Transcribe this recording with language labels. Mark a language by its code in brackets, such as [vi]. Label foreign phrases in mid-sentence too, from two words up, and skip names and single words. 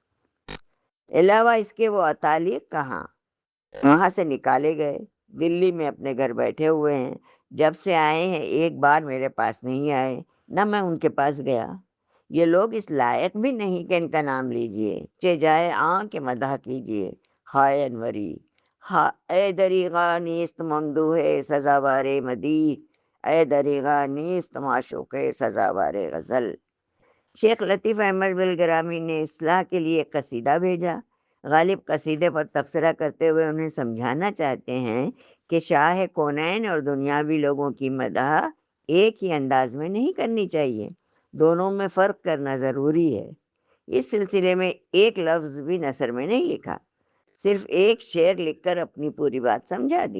[ur] علاوہ اس کے وہ اتالیق کہاں، وہاں سے نکالے گئے، دلی میں اپنے گھر بیٹھے ہوئے ہیں، جب سے آئے ہیں ایک بار میرے پاس نہیں آئے، نہ میں ان کے پاس گیا۔ یہ لوگ اس لائق بھی نہیں کہ ان کا نام لیجئے، چہ جائے کے مدح کیجئے ہائے انوری، [fa] اے دریغا نیست ممدوح سزاوار مدیح، اے دریغا نیست معشوق سزاوار غزل۔ [ur] شیخ لطیف احمد بلگرامی نے اصلاح کے لیے ایک قصیدہ بھیجا۔ غالب قصیدے پر تبصرہ کرتے ہوئے انہیں سمجھانا چاہتے ہیں کہ شاہ کونین اور دنیاوی لوگوں کی مدح ایک ہی انداز میں نہیں کرنی چاہیے، دونوں میں فرق کرنا ضروری ہے۔ اس سلسلے میں ایک لفظ بھی نثر میں نہیں لکھا، صرف ایک شعر لکھ کر اپنی پوری بات سمجھا دی۔